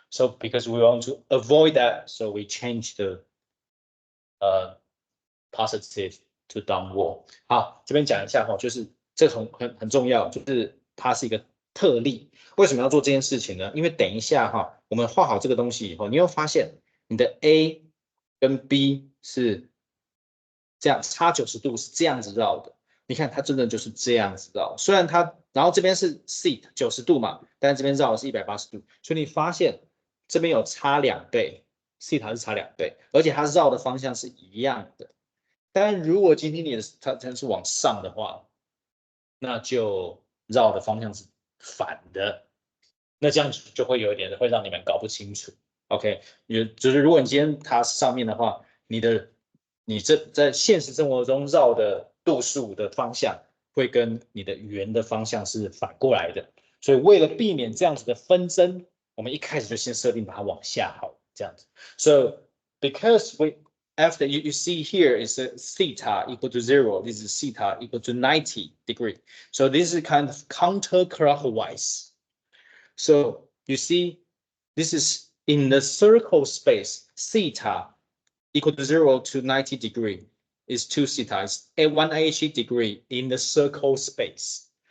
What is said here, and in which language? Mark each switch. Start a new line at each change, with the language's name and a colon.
English: So because we want to avoid that, so we change the positive to downward.
Chinese: 好，这边讲一下哈，就是这很重要，就是它是一个特例。为什么要做这件事情呢？因为等一下哈，我们画好这个东西以后，你会发现你的 A 跟 B 是这样差90度，是这样子绕的。你看它真的就是这样子绕，虽然它，然后这边是 theta 90度嘛，但是这边绕的是180度，所以你发现这边有差2倍 ，theta 是差2倍，而且它绕的方向是一样的。但如果今天你的它是往上的话，那就绕的方向是反的，那这样就会有一点会让你们搞不清楚。 OK， 就是如果你今天它上面的话，你在现实生活中绕的度数的方向会跟你的圆的方向是反过来的，所以为了避免这样子的纷争，我们一开始就先设定把它往下好，这样子。
English: So because after you see here is a theta equal to 0, this is theta equal to 90 degree. So this is kind of counterclockwise. So you see, this is in the circle space, theta equal to 0 to 90 degree is 2 theta, it's 180 degree in the circle space.